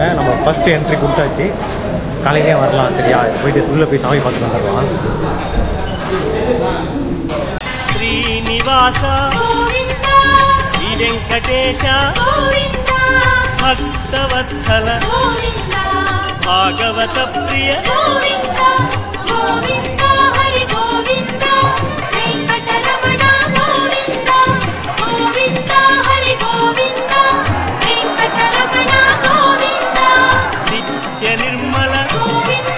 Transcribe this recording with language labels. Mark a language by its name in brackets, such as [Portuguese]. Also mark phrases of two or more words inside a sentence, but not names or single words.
[Tamil] நம்ம [English] first entry [Tamil] கொடுத்தாச்சு. காலையிலே வரலாம். சரியா, போயிட்டு உள்ளே போய் சாமி பார்த்துட்டு வந்துடலாம். [Sanskrit] ஸ்ரீனிவாசா வெங்கடேஷா பக்தவத்சல भागवत प्रिय गोविंद गोविंद हरि गोविंद वेंकटरमण गोविंद गोविंद हरि गोविंद वेंकटरमण गोविंद नित्य निर्मल गोविंद